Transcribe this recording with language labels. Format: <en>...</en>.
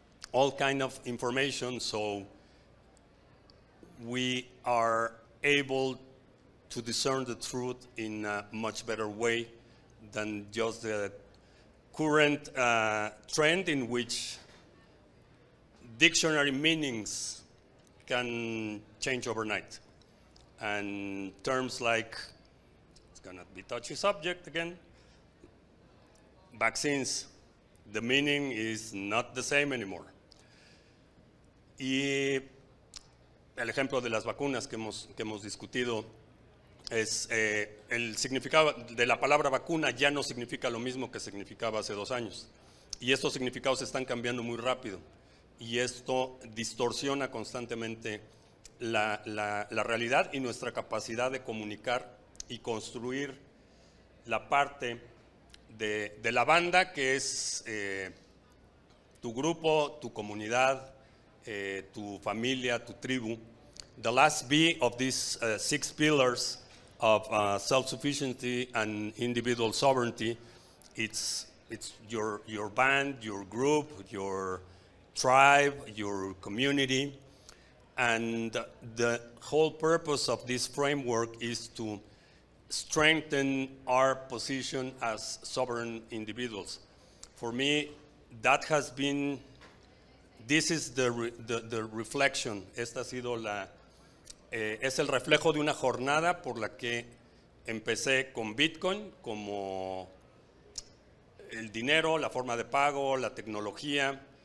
<en>all kind of information so we are able to discern the truth in a much better way than just the current trend in which dictionary meanings can change overnight. And terms like, it's gonna be touchy subject again, vaccines, the meaning is not the same anymore.</en> <es>Y el ejemplo de las vacunas que hemos discutido es el significado de la palabra vacuna ya no significa lo mismo que significaba hace 2 años. Y estos significados están cambiando muy rápido. Y esto distorsiona constantemente la realidad y nuestra capacidad de comunicar y construir la parte de la banda que es tu grupo, tu comunidad, tu familia, tu tribu.</es> <en>The last B of these 6 pillars of self-sufficiency and individual sovereignty, it's your band, your group, your tribe, your community, and the whole purpose of this framework is to strengthen our position as sovereign individuals. For me, that has been, this is the reflection.</en> <es>Esta ha sido es el reflejo de una jornada por la que empecé con Bitcoin como el dinero, la forma de pago, la tecnología.</es>